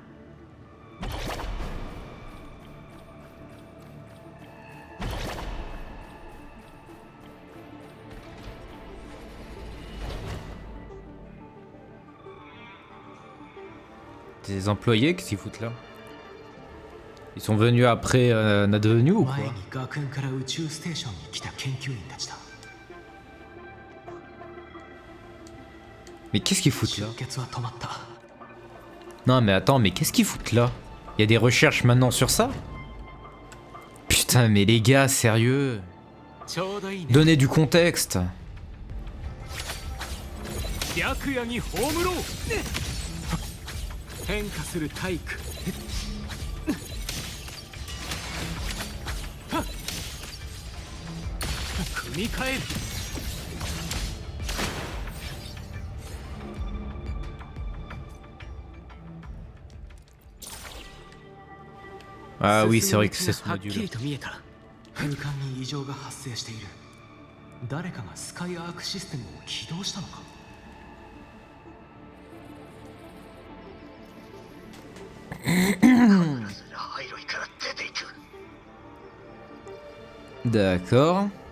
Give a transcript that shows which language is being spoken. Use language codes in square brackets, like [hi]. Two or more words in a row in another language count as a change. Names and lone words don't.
[fr] Des employés, qu'est-ce qu'ils foutent là? Ils sont venus après Nadevenu ou quoi? [ja] 前に学園から宇宙ステーションに来た研究員たちだ。 [fr] Mais qu'est-ce qu'ils foutent là? [ja] 出血は止まった。 [fr] Non mais attends, mais qu'est-ce qu'ils foutent là? Il y a des recherches maintenant sur ça? Putain mais les gars, sérieux? [ja] ちょうどいいね。 [fr] Donnez du contexte. [ja] 白夜に葬ろう。変化する体育。組み替える。 [fr] Ah oui, c'est vrai que c'est ce [ja] はっき [fr] module. [ja] りと見えた。空間に異常が発生している。誰かがスカイアークシステムを起動したのか。 [fr] D'accord.